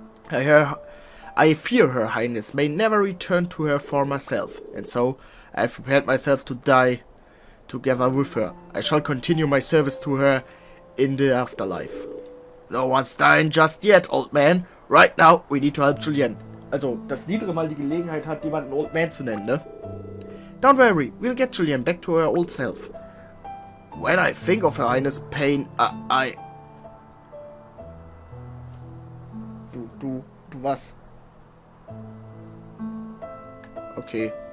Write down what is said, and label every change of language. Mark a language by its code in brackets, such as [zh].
[en] I fear Her Highness may never return to her former self, and so I have prepared myself to die together with her. I shall continue my service to her in the afterlife. No one's dying just yet, old man. Right now, we need to help Julian. [de] Also, dass Niedere mal die Gelegenheit hat, jemanden [en] Old Man [de] zu nennen, ne? [en] Don't worry, we'll get Julian back to her old self. When I think of Her Highness' pain, [de] Du was? [en] Okay.